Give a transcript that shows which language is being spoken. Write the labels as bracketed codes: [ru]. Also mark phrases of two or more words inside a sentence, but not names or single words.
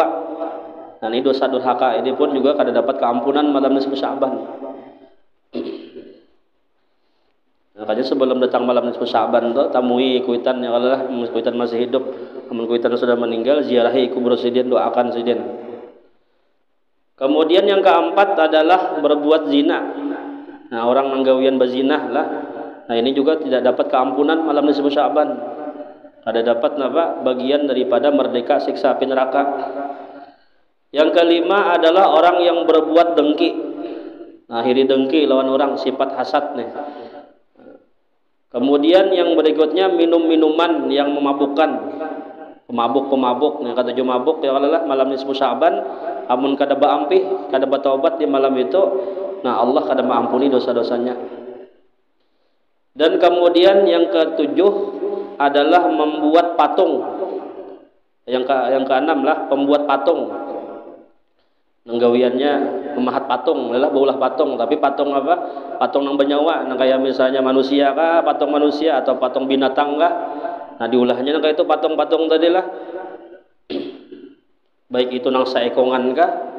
[bjn] Nah, ini dosa durhaka ini pun juga kada dapat keampunan malam nisfu Sya'ban. Makanya sebelum datang malam nisfu Sya'ban tuh tamui kuitan ya, kalau kuitan masih hidup, namun kuitan sudah meninggal, ziarahi kubur sidin, doakan sidin. [id] Kemudian yang keempat adalah berbuat zina. [bjn] Nah, orang menggawian berzinah lah. Nah, ini juga tidak dapat keampunan malam nisfu Sya'ban. Ada dapat apa? [id] Bagian daripada merdeka siksa api neraka. Yang kelima adalah orang yang berbuat dengki. [bjn] Nah, hiri dengki lawan orang, sifat hasad nih. Kemudian yang berikutnya minum-minuman yang memabukkan, pemabuk nih, kata mabuk ya Allah malam nisfu Sya'ban, amun kada baampih, kada bertaubat di malam itu, nah Allah kada mengampuni dosa-dosanya. [id] Dan kemudian yang ketujuh adalah membuat patung. Yang keenam lah pembuat patung. [bjn] Nenggawiannya memahat patung, lelah baulah patung, tapi patung apa? Patung yang bernyawa, nang kayak misalnya manusia kah, patung manusia atau patung binatang kah? Nah, diulahnya nang kayak itu patung-patung tadi lah. Baik itu nang saekongan kah?